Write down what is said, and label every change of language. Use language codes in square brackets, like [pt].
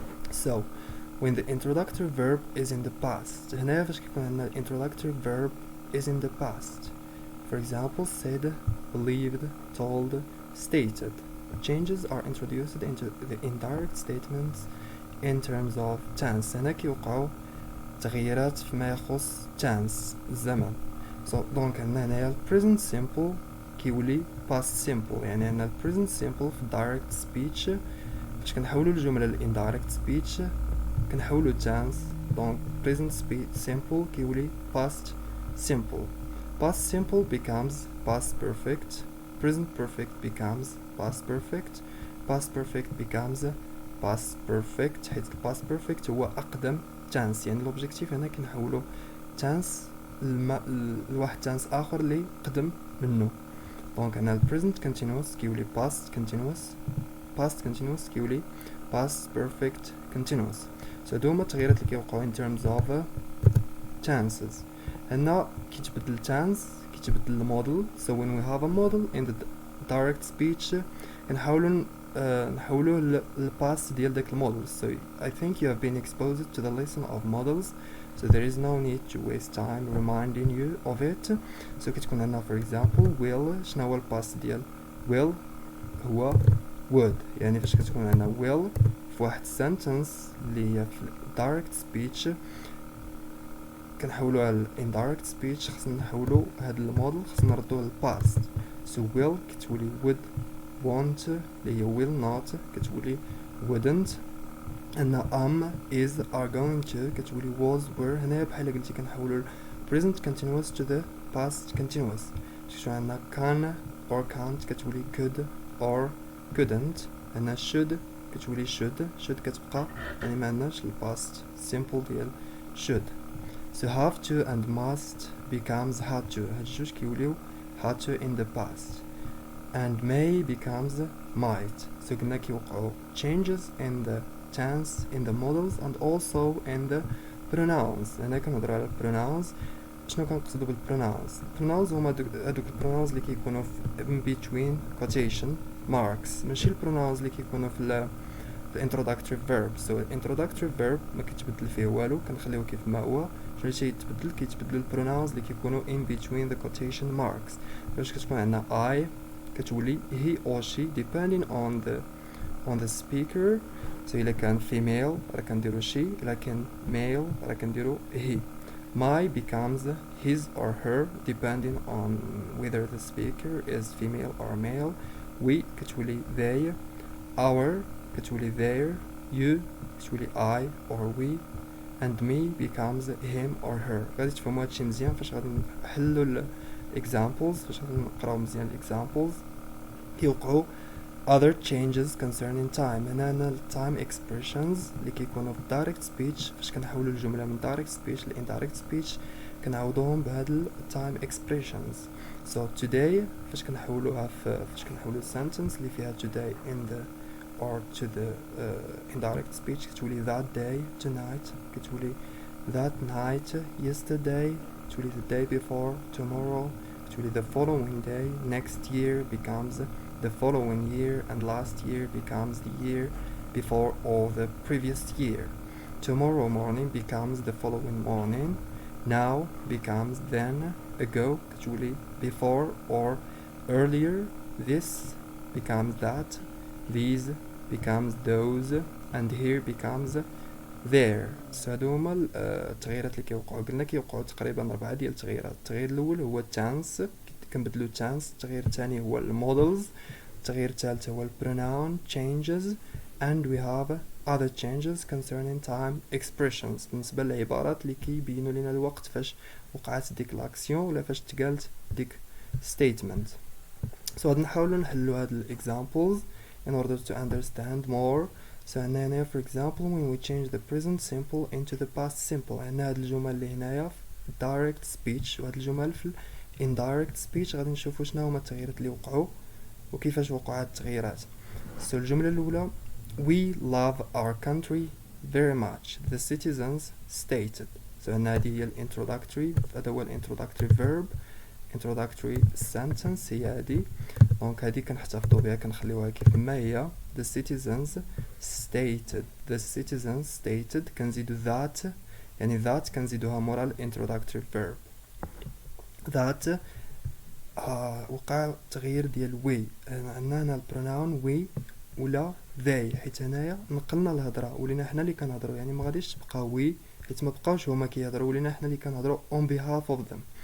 [en] so when the introductory verb is in the past، [ar] هنايا فاش كيكون عندنا [en] introductory verb is in the past. for example said، believed، told، stated. changes are introduced into the indirect statements in terms of tense. [ar] هنا كيوقعو تغييرات فيما يخص tense الزمن. so دونك عندنا هنايا present simple كيولي past simple، يعني عندنا present simple في direct speech فاش كنحولو الجملة ل indirect speech كنحولو tense. دونك present simple كيولي past simple. [en] past simple becomes past perfect. present perfect becomes past perfect. past perfect becomes past perfect، حيت past perfect هو أقدم tense. [ar] يعني l'objectif هنا كنحولو tense لواحد tense آخر اللي قدم منه. [en] دونك عندنا present continuous كيولي past continuous، past continuous كيولي past perfect continuous. [ar] so هادو هما التغييرات اللي كيوقعو [en] in terms of tenses. [ar] هنا كيتبدل tense كيتبدل الموديل. [en] so when we have a model in the direct speech [ar] كنحاولو نحولوه للباست ديال داك الموديل. [en] so I think you have been exposed to the lesson of models, so there is no need to waste time reminding you of it. so [ar] كتكون عندنا [en] for example will. [ar] شنو هو الباست ديال will؟ هو would. يعني فاش كتكون عندنا will في واحد sentence اللي هي في direct speech كنحولوها ل indirect speech خصنا نحولو هاد الموديل خصنا نردوه للباست. [en] so will كتولي would want اللي هي will not كتولي wouldn't. عندنا is are going to كتولي was were. [ar] هنايا بحال قلتي كنحولو [en] present continuous to the past continuous. So عندنا can or can't كتولي could or couldn't. [ar] عندنا should كتولي should كتبقى، يعني ما عندناش الباست simple ديال should. [en] so have to and must becomes had to. هاد الجوج كيوليو had to in the past. And may becomes might. So [ar] قلنا كيوقعوا [en] changes in the tense, in the modals, and also in the pronouns. [ar] هنا كنهضروا على pronouns. شنو كنقصدوا بالpronouns؟ pronouns هما هادوك pronouns اللي كيكونوا in between quotation marks. ماشي pronouns اللي كيكونوا في introductory verb. So introductory verb ما كيتبدل فيه والو، كنخليوه كيف ما هو. شنو كيتبدلوا [en] pronouns اللي كيكونوا in between the quotation marks. [ar] باش كتكون عندنا [en] I كتولي he or she depending on the speaker. [ar] So إلا كان female راه كنديرو she، إلا كان male راه كنديرو he. [en] My becomes his or her depending on whether the speaker is female or male. We كتولي they. Our كتولي their. You كتولي I or we. And me becomes him or her. [ar] غادي تفهموا هادشي مزيان فاش غادي نحلو examples. فاش غادي نقراو مزيان examples كيوقعوا [en] other changes concerning time. [ar] هنا time expressions اللي كيكونوا في direct speech. فاش كنحولوا الجملة من direct speech ل indirect speech كنعوضوهم بهاد time expressions. [en] So today [ar] فاش كنحولوها فاش كنحولوا [en] sentence اللي فيها today in the or to the indirect speech كتولي that day, tonight كتولي that night, yesterday كتولي the day before, tomorrow كتولي the following day, next year becomes the following year, and last year becomes the year before or the previous year. Tomorrow morning becomes the following morning. Now becomes then, ago كتولي before or earlier. This becomes that, these becomes those, and here becomes there. [ar] So هادو هما التغييرات اللي كيوقعوا. قلنا كيوقعوا تقريبا 4 ديال التغييرات. التغيير الاول هو tense، كنبدلو tense. التغيير الثاني هو models. التغيير الثالث هو pronoun changes. [en] and we have other changes concerning time expressions [ar] بالنسبة للعبارات اللي كيبينوا لنا الوقت فاش وقعت ديك لاكسيون ولا فاش تقالت ديك statement. So غادي نحاولوا نحلوا هاد examples in order to understand more. [en] So هنا for example when we change the present simple into the past simple. [ar] هنا هاد الجمل اللي هنايا في direct speech وهاد الجمل في indirect speech غادي نشوفوا شنو هما التغييرات اللي وقعوا وكيفاش وقعوا هاد التغييرات. [en] So [ar] الجملة الأولى [en] we love our country very much, the citizens stated. [ar] So هنا هادي هي introductory. هذا هو introductory verb. introductory sentence هي هادي. دونك هادي كنحتفظوا بها كنخليوها كيف ما هي. [en] the citizens stated. the citizens stated كنزيدو that، يعني that كنزيدوها مورا introductory verb. [ar] that وقع تغيير ديال we. عندنا هنا البروناون we ولا they، حيت هنايا نقلنا الهضره ولينا حنا اللي كنهضروا، يعني ما غاديش تبقى we حيت ما بقاوش هما كيهضروا ولينا حنا اللي كنهضروا [en] on behalf of them.